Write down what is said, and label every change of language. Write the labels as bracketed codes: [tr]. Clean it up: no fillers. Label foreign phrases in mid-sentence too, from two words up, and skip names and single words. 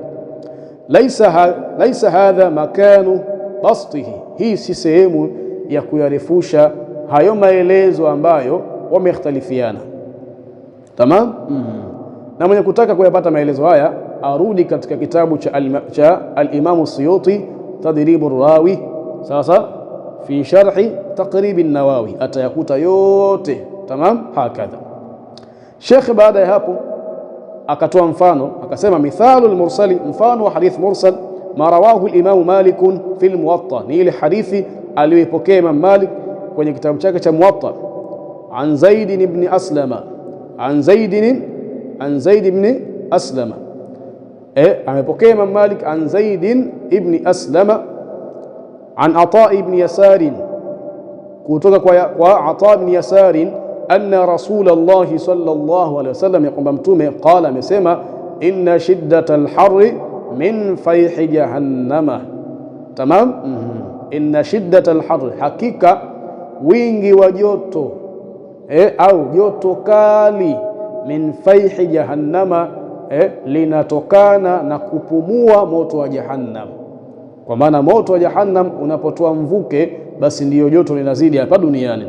[ar] ليس هذا مكان بسطه, [sw] hii si sehemu ya kuyarefusha hayo maelezo ambayo wamekhtalifiana. Tamam. Na mwenye kutaka kuyapata maelezo haya arudi katika kitabu cha al-Imam Suyuti, Tadribur Rawi, sasa fi sharhi Taqrib an-Nawawi, atayakuta yote. Tamam. Hakadha Sheikh baada ya hapo akatoa mfano, akasema [ar] مثال المرسل, [sw] mfano wa hadith mursal, [ar] ما رواه الإمام مالك في الموطأ, [sw] ni ile hadithi aliyoipokea Imam Malik kwenye kitabu chake cha Muwatta, an Zaid ibn Aslama, an Zaid ibn Aslama, amepokea Imam Malik an Zaid ibn Aslama, an Ata ibn Yasar, kutoka kwa Ata ibn Yasar, [ar] أن رسول الله صلى الله عليه وسلم, [sw] kwamba mtume qala, amesema, [ar] إن شدة الحر من فيح جهنم. [sw] Tamam. [ar] إن شدة الحر, [sw] hakika wingi wa joto au joto kali, [ar] من فيح جهنم, [sw] linatokana na kupumua moto wa Jahannam, kwa maana moto wa Jahannam unapotoa mvuke, basi ndiyo joto linazidi hapa duniani.